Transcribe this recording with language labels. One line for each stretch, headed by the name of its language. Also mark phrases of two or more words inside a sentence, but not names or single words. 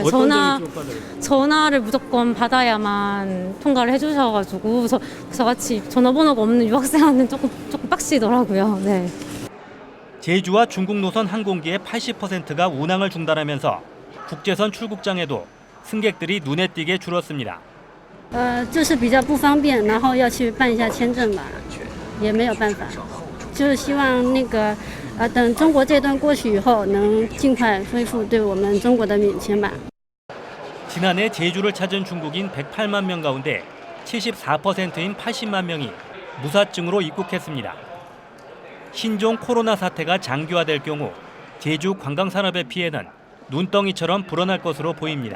Korean: 전화를 무조건 받아야만 통과를 해주셔가지고 저같이 전화번호가 없는 유학생한테는 조금 빡시더라고요. 네. 제주와 중국 노선 항공기의 80%가 운항을 중단하면서 국제선 출국장에도 승객들이 눈에 띄게 줄었습니다.
Chinese: 就是比较不方便，然后要去办一下签证吧，也没有办法，就是希望那个等中国这段过去以后，能尽快恢复对我们中国的免签吧。
Korean: 지난해 제주를 찾은 중국인 108만 명 가운데 74%인 80만 명이 무사증으로 입국했습니다. 신종 코로나 사태가 장기화될 경우 제주 관광산업의 피해는 눈덩이처럼 불어날 것으로 보입니다.